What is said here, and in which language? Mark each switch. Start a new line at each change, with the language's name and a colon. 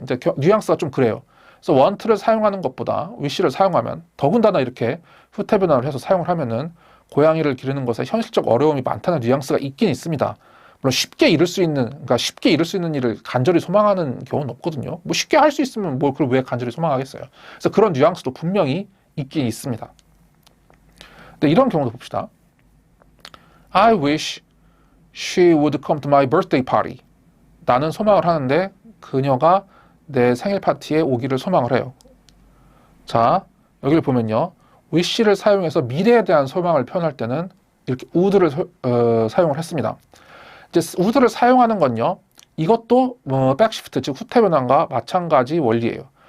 Korean: 이제 뉘앙스가 좀 그래요. 그래서 want를 사용하는 것보다 wish를 사용하면, 더군다나 이렇게 후태 변화를 해서 사용을 하면은 고양이를 기르는 것에 현실적 어려움이 많다는 뉘앙스가 있긴 있습니다. 물론 쉽게 이룰 수 있는 일을 간절히 소망하는 경우는 없거든요. 쉽게 할 수 있으면 그걸 왜 간절히 소망하겠어요. 그래서 그런 뉘앙스도 분명히 있긴 있습니다. 근데 이런 경우도 봅시다.
English: I wish she would come to my birthday party.
Korean: 나는 소망을 하는데 그녀가 내 생일 파티에 오기를 소망을 해요. 자, 여기를 보면요, wish를 사용해서 미래에 대한 소망을 표현할 때는 이렇게 would를 사용을 했습니다. 이제 would를 사용하는 건요, 이것도 백시프트, 즉 후태 변환과 마찬가지 원리예요.